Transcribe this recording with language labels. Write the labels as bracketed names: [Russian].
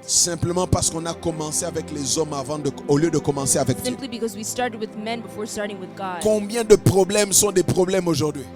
[French] Simplement parce qu'on a commencé avec les hommes au lieu de commencer avec Dieu. [English] Simply because we started with men before starting with God. [French] Combien de problèmes sont des problèmes aujourd'hui?